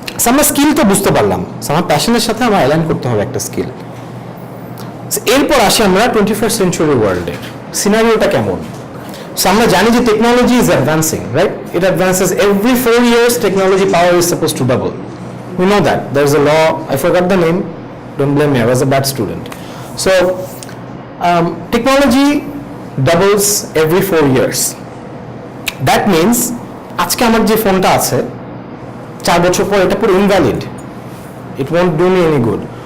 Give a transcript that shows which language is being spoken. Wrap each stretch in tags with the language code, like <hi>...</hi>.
<bn>আমরা স্কিল তো বুঝতে পারলাম, আমার প্যাশনের সাথে আমার অ্যালাইন করতে হবে একটা স্কিল। এরপর আসি আমরা 21st century ওয়ার্ল্ডের সিনারিওটা কেমন। সো আমরা জানি যে</bn> <en>Technology is advancing, right? It advances every 4 years. Technology power is suppose to double. We know that. There's a law, I forgot the name, don't blame me, I was a bad student. So, technology doubles every 4 years.</en> <bn>That means, আজকে আমার যে ফোনটা আছে, 4 বছর পর এটা পুরো invalid.</bn> <en>It won't do me any good.</en>